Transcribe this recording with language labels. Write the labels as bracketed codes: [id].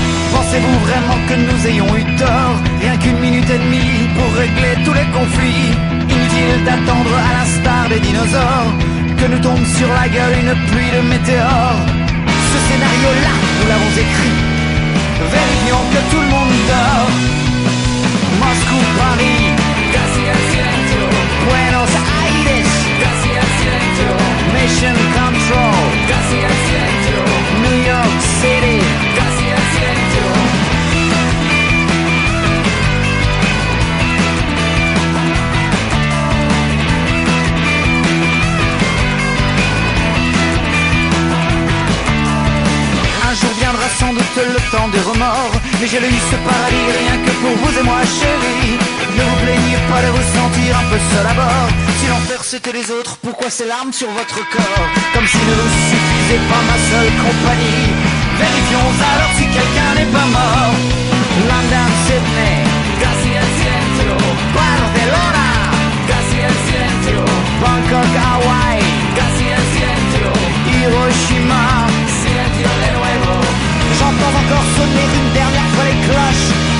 [fr] Pensez-vous vraiment que nous ayons eu tort? Rien qu'une minute et demie pour régler tous les conflits. Inutile d'attendre à l'instar des dinosaures que nous tombe sur la gueule une pluie de météores. Ce scénario-là, nous l'avons écrit. Vérifions que tout le monde dort. [es] Moscou, Paris, casi el silencio. Buenos Aires, casi el silencio. Mission Control, casi el silencio. New York City, casi el silencio. [fr] Un jour viendra sans doute le temps des remords, mais j'ai eu ce paradis rien que pour vous et moi chérie. Ne vous plaignez pas de vous sentir un peu seul à bord. Si l'enfer c'était les autres, pourquoi ces larmes sur votre corps? Comme si ne vous suffisait pas ma seule compagnie. Vérifions alors si quelqu'un n'est pas mort. [es] London, Sydney, casi el silencio. Barcelona, casi el silencio. Bangkok, Hawaii, casi el silencio. Hiroshima, silencio de nuevo. [fr] J'entends encore sonner une dernière fois les cloches.